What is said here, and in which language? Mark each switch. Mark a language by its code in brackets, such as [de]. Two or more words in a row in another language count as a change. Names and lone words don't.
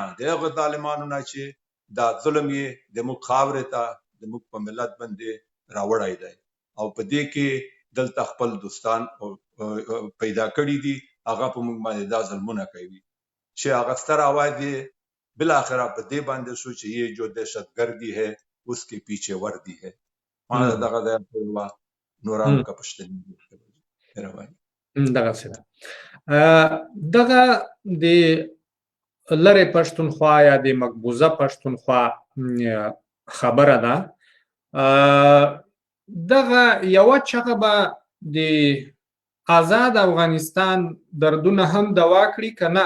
[ps] د هغه ظالمانو نه چې دا ظلم یې د موږ خاورې ته د موږ په ملت باندې راوړی دی. او په دې کې دلته خپل دوستان پیدا کړي دي، هغه په موږ باندې دا ظلمونه کوي چې هغه ستر آواز یې بالاخره په دې باندې شو چې [ur] یہ جو دهشتگردی ہے اس کے پیچھے وردی ہے. [ps] ما دغه د نورام کا پښتني دغه د لرې پښتونخوا یا د مقبوضه پښتونخوا خبره ده. دغه یوه چغه به د آزاد افغانستان دردونه هم دوا کړي که نه؟